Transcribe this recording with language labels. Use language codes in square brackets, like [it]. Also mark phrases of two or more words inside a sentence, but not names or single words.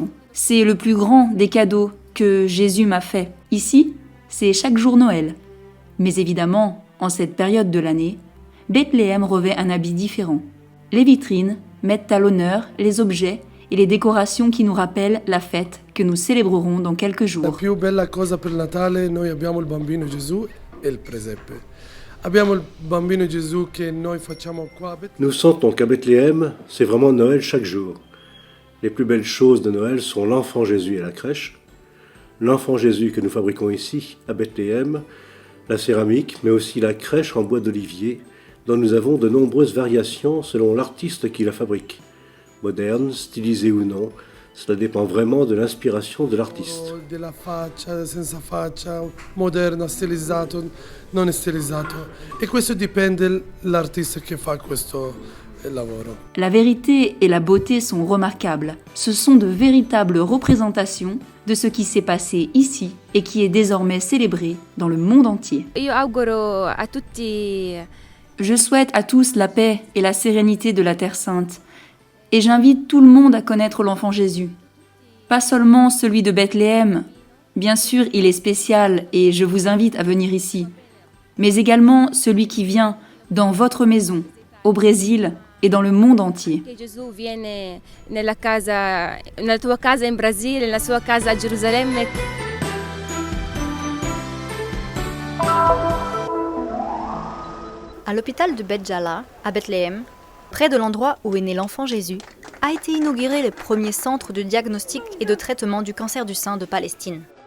[fr] C'est le plus grand des cadeaux que Jésus m'a fait. Ici, c'est chaque jour Noël. Mais évidemment, en cette période de l'année, Bethléem revêt un habit différent. Les vitrines mettent à l'honneur les objets et les décorations qui nous rappellent la fête que nous célébrerons dans quelques [it] La [fr] jours. [it] più bella cosa per Natale, noi abbiamo il bambino Gesù e il presepe. Abbiamo il bambino Gesù che noi facciamo qua a Bethléem. [fr] Nous sentons qu'à Bethléem, c'est vraiment Noël chaque jour. Les plus belles choses de Noël sont l'enfant Jésus et la crèche, l'enfant Jésus que nous fabriquons ici, à Bethléem, la céramique, mais aussi la crèche en bois d'olivier, dont nous avons de nombreuses variations selon l'artiste qui la fabrique. Moderne, stylisée ou non, cela dépend vraiment de l'inspiration de l'artiste. [it] Della faccia, senza faccia, moderna, stilizzato, non stilizzato. E questo dipende dall'artista che fa e lavoro. [fr] La vérité et la beauté sont remarquables. Ce sont de véritables représentations de ce qui s'est passé ici et qui est désormais célébré dans le monde entier. [it] Io auguro a tutti [fr] Je souhaite à tous la paix et la sérénité de la Terre Sainte. Et j'invite tout le monde à connaître l'enfant Jésus. Pas seulement celui de Bethléem, bien sûr il est spécial et je vous invite à venir ici, mais également celui qui vient dans votre maison, au Brésil et dans le monde entier. [it] che Gesù viene nella tua casa in Brasile, nella sua casa a Gerusalemme. [fr] À l'hôpital de Bet Jala, à Bethléem, près de l'endroit où est né l'enfant Jésus, a été inauguré le premier centre de diagnostic et de traitement du cancer du sein de Palestine.